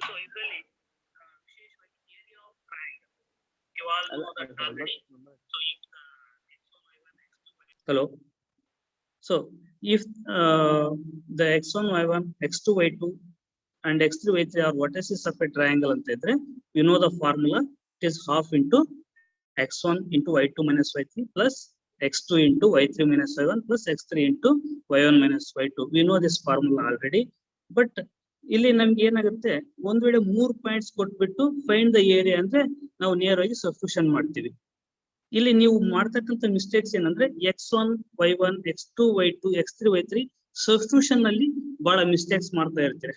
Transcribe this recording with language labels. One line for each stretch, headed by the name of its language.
English: So
Kannada: ಇದರಲ್ಲಿ ವಿಶೇಷವಾಗಿ
English: Area of triangle, you all know that already. So if the x1 y1 x2 y2 hello. So if the x1 y1 x2 y2 and x3 y3 are vertices of a triangle
Kannada: ಅಂತ ಇದ್ರೆ,
English: you know the formula, it is half into x1 into y2 minus y3 plus x2 into y3 minus y1 plus x3 into y1 minus y2. We know this formula already.
Kannada: But ಇಲ್ಲಿ ನಮ್ಗೆ ಏನಾಗುತ್ತೆ, ಒಂದ್ ವೇಳೆ 3 points ಕೊಟ್ಬಿಟ್ಟು find the area ಅಂದ್ರೆ ನಾವು ನೇರವಾಗಿ substitution ಮಾಡ್ತೀವಿ. ಇಲ್ಲಿ ನೀವು ಮಾಡ್ತಕ್ಕಂಥ ಮಿಸ್ಟೇಕ್ಸ್ ಏನಂದ್ರೆ x1 y1 x2 y2 x3 y3 substitution ನಲ್ಲಿ ಬಹಳ ಮಿಸ್ಟೇಕ್ಸ್ ಮಾಡ್ತಾ ಇರ್ತೀರಿ.